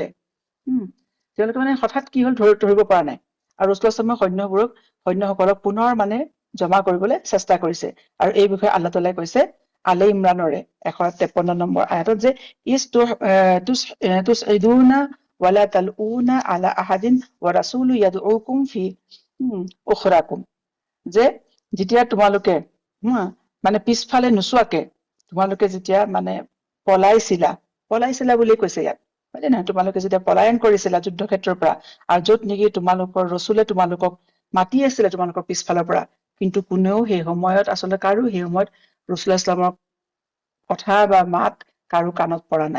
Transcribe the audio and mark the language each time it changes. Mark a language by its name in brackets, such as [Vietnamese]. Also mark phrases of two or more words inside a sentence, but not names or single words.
[Assamese] তেওঁলোকে মানে হঠাৎ কি হল ধৰিব পৰা নাই, আৰু ৰসুল ইছলামে সৈন্যসকলক পুনৰ মানে জমা কৰিবলৈ চেষ্টা কৰিছে। আৰু এই বিষয়ে আল্লাহ তাআলাই কৈছে আলে ইমৰানৰে 153 নম্বৰ আয়াতত যে [Arabic] تصعدون ولا تلوون على أحد والرسول يدعوكم في أخراكم, [Assamese] যে যেতিয়া তোমালোকে মানে পিছফালে নোচোৱাকে তোমালোকে যেতিয়া মানে পলাইছিলা বুলি কৈছে ইয়াত, হয় নে নহয়? তোমালোকে যেতিয়া পলায়ন কৰিছিলা যুদ্ধক্ষেত্ৰৰ পৰা, আৰু যত নেকি তোমালোকৰ ৰচুলে তোমালোকক মাতি আছিলে তোমালোকৰ পিছফালৰ পৰা, কিন্তু কোনেও সেই সময়ত আচলতে কাৰো সেই সময়ত ৰসুল ইছলামৰ কথা বা মাত কাৰো কাণত পৰা নাই।